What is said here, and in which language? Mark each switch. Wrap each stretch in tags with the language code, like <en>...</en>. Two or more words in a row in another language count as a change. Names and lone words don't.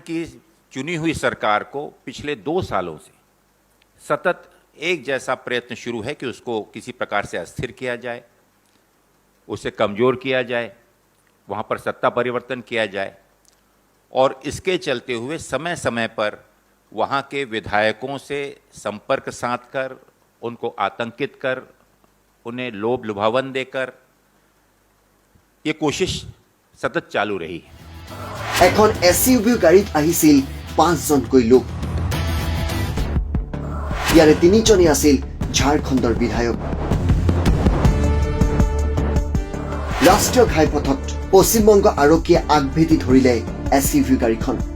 <hi>की चुनी हुई सरकार को पिछले 2 सालों से सतत एक जैसा प्रयत्न शुरू है कि उसको किसी प्रकार से अस्थिर किया जाए उसे कमज़ोर किया जाए वहाँ पर सत्ता परिवर्तन किया जाए और इसके चलते हुए समय समय पर वहाँ के विधायकों से संपर्क साध कर उनको आतंकित कर उन्हें लोभ लुभावन देकर ये कोशिश सतत चालू रही है</hi> <as>এখন এসইউভি গাড়ীত আহিছিল 5 জনকৈ লোক ইয়াৰে তিনিজনী আছিল ঝাৰখণ্ডৰ বিধায়ক ৰাষ্ট্ৰীয় ঘাইপথত পশ্চিমবংগ আৰক্ষীয়ে আগভেটি ধৰিলে এসইউভি গাড়ীখন</as>